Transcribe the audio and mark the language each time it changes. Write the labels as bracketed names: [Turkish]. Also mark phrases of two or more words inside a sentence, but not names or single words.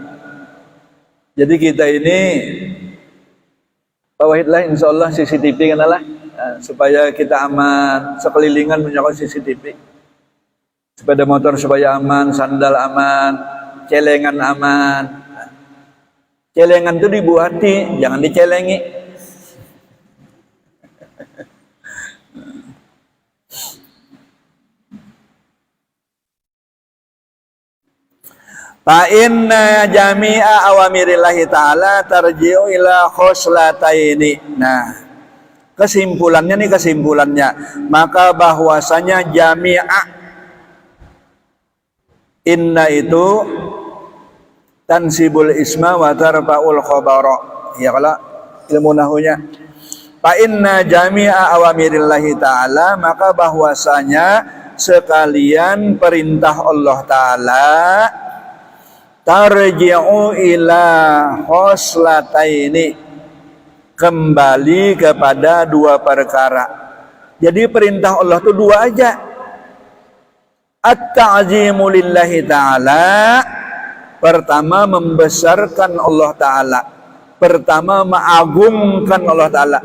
[Banjar] Jadi kita ini bawahidlah [Arabic] إن شاء الله [Banjar] CCTV kan lah, supaya kita aman, sekelilingan punya CCTV. Sepeda motor supaya aman, sandal aman, celengan aman. Celengan itu dibuati, jangan dicelengi. [Arabic] فإن جميع أوامر الله تعالى ترجع إلى خصلتين. [Banjar] Nah, kesimpulannya, maka bahwasanya jami'a, inna itu [Arabic] تنصب الاسم وترفع الخبر. [Banjar] Ya kalau ilmu nahunya. [Arabic] فإن جميع أوامر الله تعالى, [Banjar] maka bahwasanya sekalian perintah Allah Ta'ala [Arabic] ترجع إلى خصلتين, [Banjar] kembali kepada 2 perkara. Jadi perintah Allah itu 2 aja. [Arabic] التعظيم لله تعالى, [Banjar] pertama membesarkan Allah Ta'ala, pertama mengagungkan Allah Ta'ala.